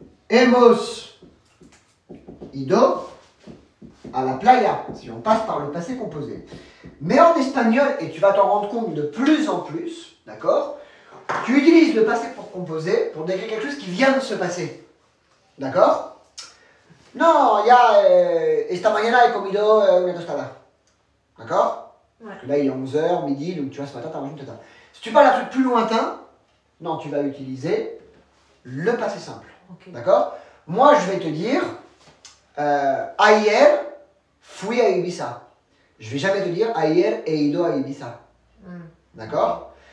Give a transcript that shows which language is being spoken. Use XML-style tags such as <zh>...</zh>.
<es>Hemos ido à la playa,</es> <fr>si on passe par le passé composé. Mais en espagnol, et tu vas t'en rendre compte de plus en plus, d'accord? Tu utilises le passé pour composer pour décrire quelque chose qui vient de se passer. D'accord?</fr> <es>Non, esta mañana he comido una tostada.</es> <fr>D'accord? Ouais. Là, il est 11h, midi, donc tu vois, ce matin, tu as mangé une tostada. Si tu parles d'un truc plus lointain, non, tu vas utiliser le passé simple. Okay. D'accord? Moi, je vais te dire,</fr> <es>ayer fui a Ibiza.</es> <fr>Je ne vais jamais te dire,</fr> <es>ayer he ido a Ibiza.</es> <fr>D'accord?</fr>